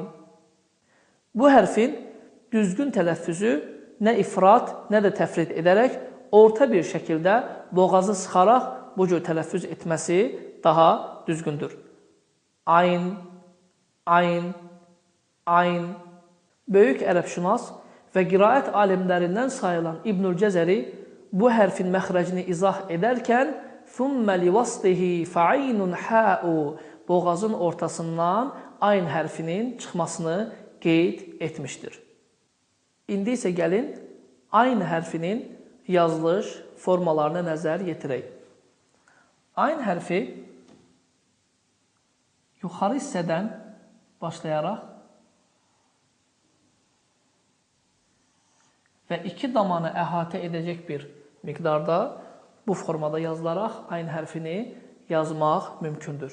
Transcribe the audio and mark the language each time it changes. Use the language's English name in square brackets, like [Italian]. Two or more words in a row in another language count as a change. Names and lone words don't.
[Azerbaijani] Bu hərfin düzgün tələffüzü nə ifrat, nə də təfrit edərək orta bir şəkildə boğazı sıxaraq bu cür tələffüz etməsi daha düzgündür. Ayn, ayn, ayn. Böyük ərəbşünas və qiraət alimlərindən sayılan İbnül Cəzəri bu hərfin məxrəcini izah edərkən [Arabic] ثُمَّ لِوَسْطِهِ فَعَيْنٌ حَاءُ [Azerbaijani] boğazın ortasından ayn hərfinin çıxmasını qeyd etmişdir. İndi isə gəlin ayn hərfinin yazılış formalarına nəzər yetirək. Ayn hərfi yuxarı hissədən başlayaraq və iki damanı əhatə edəcək bir miqdarda bu formada yazılaraq ayn hərfini yazmaq mümkündür.